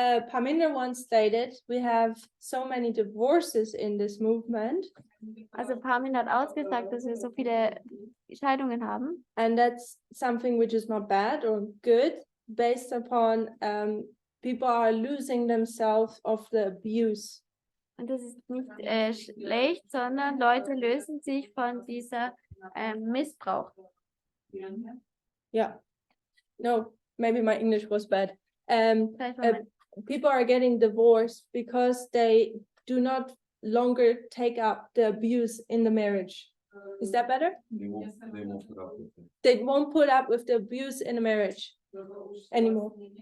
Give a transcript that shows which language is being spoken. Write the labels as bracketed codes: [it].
[en] Parminder once stated, we have so many divorces in this movement, [de] Also Parminda hat ausgesagt, dass wir so viele Scheidungen haben. [en] and that's something which is not bad or good, based upon people are losing themselves of the abuse. [de] Und das ist nicht schlecht, sondern Leute lösen sich von dieser Missbrauch. [en] Yeah. No, maybe my English was bad. [de] Vielleicht war mein- [en] People are getting divorced because they do not longer take up the abuse in the marriage. Is that better? They won't put up with it. They won't put up with the abuse in the marriage anymore.